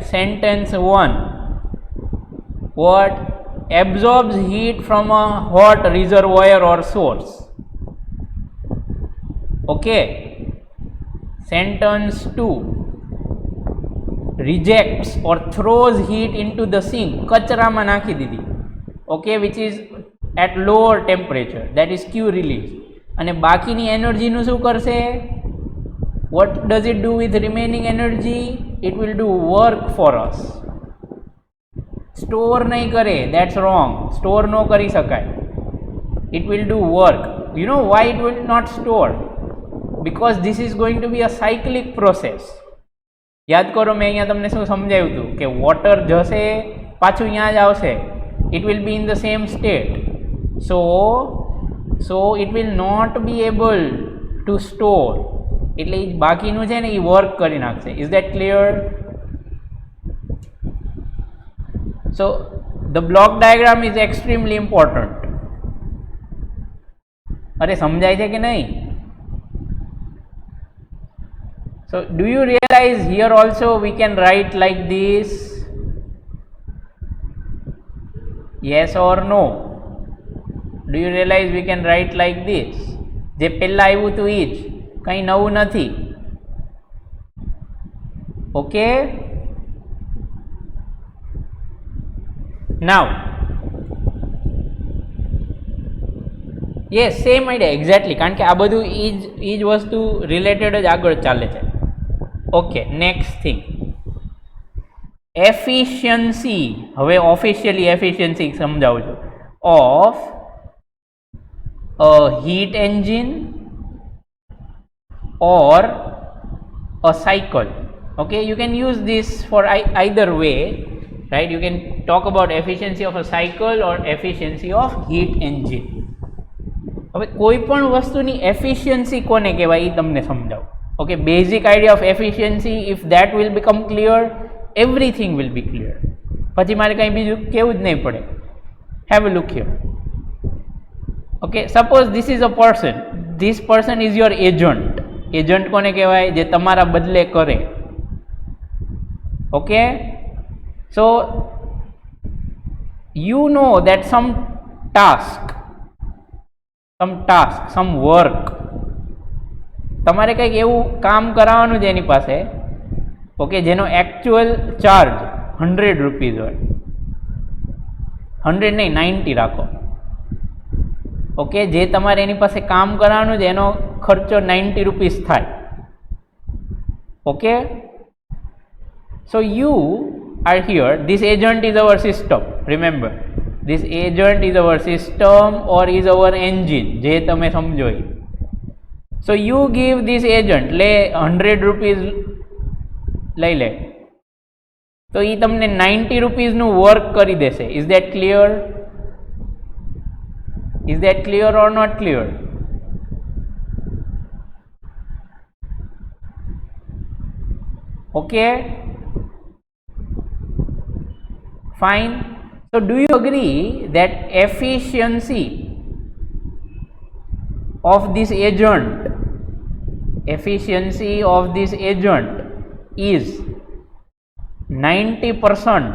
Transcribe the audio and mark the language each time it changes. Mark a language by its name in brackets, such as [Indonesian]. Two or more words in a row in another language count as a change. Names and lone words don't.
[English] Sentence 1, what absorbs heat from a hot reservoir or source. Okay. Sentence 2, rejects or throws heat into the sink, [Gujarati] kachraમાં નાખી દીધી, [English] okay, which is at lower temperature, that is Q release. [Gujarati] અને બાકીની એનર્જીનું શું કરશે? [English] What does it do with remaining energy? It will do work for us. Store [Gujarati] નહીં કરે, [English] that's wrong. Store no [Gujarati] કરી શકાય. [English] It will do work. You know why it will not store? Because this is going to be a cyclic process. [Gujarati] યાદ કરો, મેં અહીંયા તમને શું સમજાવ્યું હતું કે વોટર જશે પાછું અહીંયા જ આવશે. [English] It will be in the same state. So it will not be able to store. [Gujarati] એટલે બાકીનું છે ને એ વર્ક કરી નાખશે. [English] Is that clear? So the block diagram is extremely important. [Gujarati] અરે સમજાય છે કે નહીં? [English] So do you realize here also we can write like this? Yes or no? Do you realize we can write like this? [Gujarati] જે પહેલા આવ્યું હતું એ જ, કંઈ નવું નથી. [English] Okay? Now, yes, same idea exactly, [Gujarati] કારણ કે આ બધું એ જ વસ્તુ રિલેટેડ જ આગળ ચાલે છે. [English] Okay, next thing, efficiency. હવે officially efficiency [Gujarati] સમજાવું છું. [English] of a heat engine or a cycle. Okay, you can use this for either way, right? You can talk about efficiency of a cycle or efficiency of heat engine. [Gujarati] હવે કોઈ પણ વસ્તુની એફિશિયન્સી કોને કહેવાય એ તમને સમજાવું. [English] Okay, basic idea of efficiency, if that will become clear, everything will be clear. [Gujarati] પછી મારે કંઈ બીજું કેવું જ નહીં પડે. [English] have a look here. Okay, suppose this is a person. This person is your agent. [Gujarati] એજન્ટ કોને કહેવાય? જે તમારા બદલે કરે. [English] okay, so you know that some work, [Gujarati] તમારે કંઈક એવું કામ કરાવવાનું છે એની પાસે, ઓકે, જેનો [English] actual charge [Gujarati] 100 રૂપીઝ હોય. 100 નહીં, 90 રાખો. ઓકે, જે તમારે એની પાસે કામ કરાવવાનું છે એનો ખર્ચો 90 રૂપીઝ થાય. [English] ઓકે, so you are here, this agent is our system. Remember, this agent is our system or is our engine, [Gujarati] જે તમે સમજો. [English] So you give this agent, [Gujarati] લે 100 રૂપીઝ લઈ લે, તો એ તમને 90 રૂપીઝનું વર્ક કરી દેશે. [English] Is that clear? Is that clear or not clear? Okay, fine. So do you agree that efficiency of this agent is 90%?